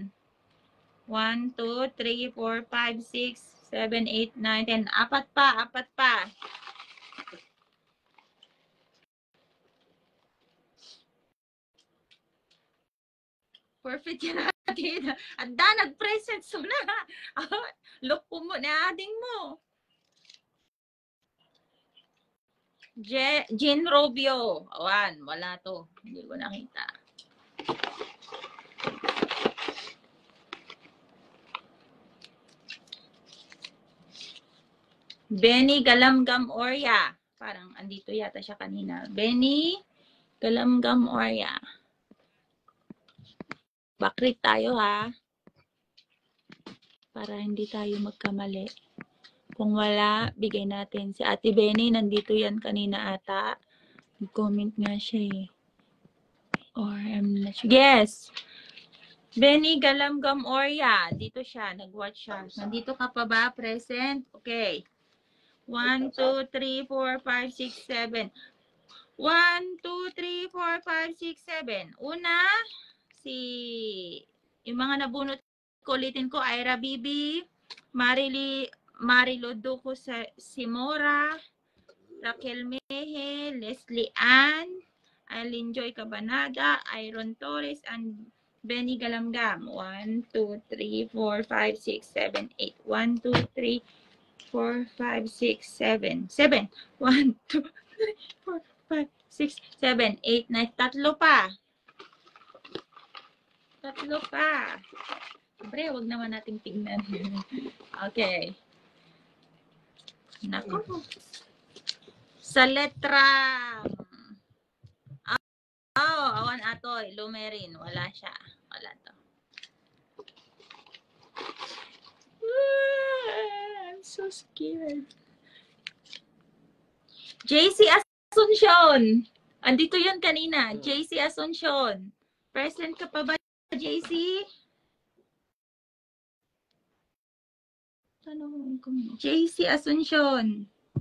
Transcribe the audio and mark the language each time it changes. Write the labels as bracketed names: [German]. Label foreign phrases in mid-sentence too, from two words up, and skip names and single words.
[Filipino] 1, 2, 3, 4, 5, 6, 7, 8, 9, 10. Apat pa. Perfect yan natin. Anda, nag-present so na. Look po mo na ading mo. Jean Robio. [Iloko] Awan, [Filipino] wala to. Hindi ko nakita. Benny Galamgam Orya. Parang andito yata siya kanina. Benny Galamgam Orya. Backread tayo ha. Para hindi tayo magkamali. Kung wala, bigay natin. Si Ate Benny, nandito yan kanina ata. Comment nga siya eh. [English] Or I'm not sure. [Filipino] Yes! Benny Galamgam Orya. Dito siya. Nag-watch siya. Nandito ka pa ba? Present? Okay. 1, 2, 3, 4, 5, 6, 7. 1, 2, 3, 4, 5, 6, 7. Una, yung mga nabunot ko, ulitin ko, Ira Bibi, Marilo Duco Simora, Raquel Mehe, Leslie Ann, Aileen Joy Cabanada, Iron Torres, and Benny Galamgam. 1, 2, 3, 4, 5, 6, 7, 8. 1, 2, 3, 4, 5, 6, 7. 7. 1, 2, 3, 4, 5, 6, 7, 8, 9. Tatlo pa. Siyempre, wag naman nating tignan. Okay. Nako. Sa letra. [Iloko] Awan atoy. [Filipino] Lumerin. Wala siya. Wala to. [English] I'm so scared. [Filipino] JC Asuncion. Andito yun kanina. JC Asuncion. Present ka pa ba, JC? JC Asuncion.